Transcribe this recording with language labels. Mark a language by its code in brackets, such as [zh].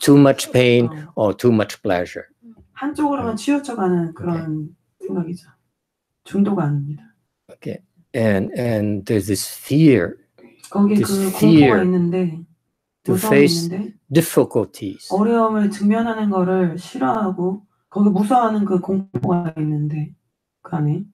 [en] too much pain or too much pleasure. [ko] 한쪽으로만 치우쳐가는 그런 생각이죠. 중도가 아닙니다. [en] Okay, and there's this fear. [ko] 거기에 그 공포가 있는데, [en] to face difficulties. [ko] 어려움을 직면하는 거를 싫어하고 거기 무서워하는 그 공포가 있는데 그 안에.